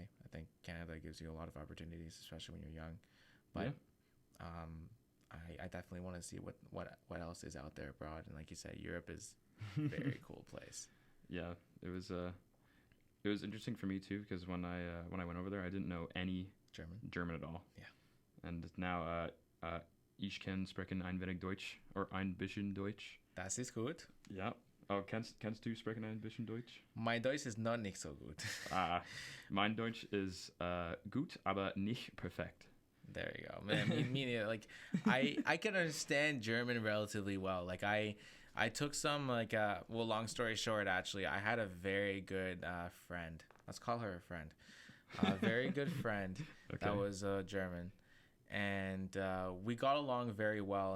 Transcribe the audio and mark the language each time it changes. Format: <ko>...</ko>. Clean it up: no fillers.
<en>I think Canada gives you a lot of opportunities, especially when you're young. But I definitely want to see what else is out there abroad. And like you said, Europe is a very cool place. Yeah, it was interesting for me too because when I went over there, I didn't know any German at all. Yeah. And now</en> <de>ich kann sprechen ein wenig Deutsch</de> <en>or</en> <de>ein bisschen Deutsch. Das ist gut. Ja. Oh, kannst du sprechen ein bisschen Deutsch? Mein Deutsch ist noch nicht so gut. Mein Deutsch ist gut, aber nicht perfekt.</de> <en>There you go, man. Meaning, like, I can understand German relatively well. Like, I took some, like, long story short, actually, I had a very good friend. Let's call her a friend. A very good friend that was German. And we got along very well.</en>